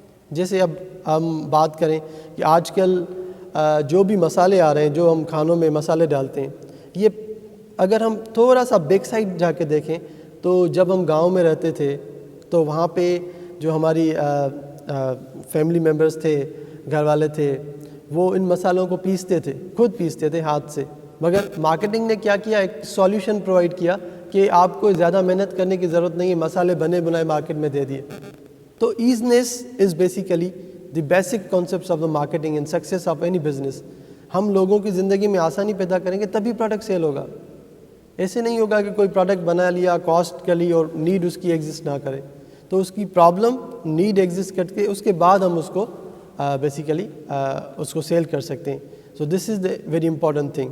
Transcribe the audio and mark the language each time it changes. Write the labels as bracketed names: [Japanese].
[Urdu] جیسے اب ہم بات کریں کہ آج کل جو بھی مسالے آ رہے ہیں، جو ہم کھانوں میں مسالے ڈالتے ہیں، یہ اگر ہم تھوڑا سا بیک سائڈ جا کے دیکھیں تو جب ہم گاؤں میں رہتے تھے تو وہاں پہ جو ہماری فیملی ممبرس تھے، گھر والے تھے، وہ ان مسالوں کو پیستے تھے، خود پیستے تھے ہاتھ سے. مگر مارکیٹنگ نے کیا کیا؟ ایک سولیوشن پرووائڈ کیا کہ آپ کو زیادہ محنت کرنے کی ضرورت نہیں ہے، مسالے بنے بنائے مارکیٹ میں دے دیے. [English] تو easiness is basically the basic concepts of the marketing and success of any business. [Urdu] ہم لوگوں کی زندگی میں آسانی پیدا کریں گے تبھی پروڈکٹ سیل ہوگا. ایسے نہیں ہوگا کہ کوئی پروڈکٹ بنا لیا کاسٹ کے لیے اور نیڈ اس کی ایگزسٹ نہ کرے، تو اس کی پرابلم نیڈ ایگزسٹ کر کے اس کے بعد ہم اس کو بیسیکلی اس کو سیل کر سکتے ہیں. [English] So this is the very important thing.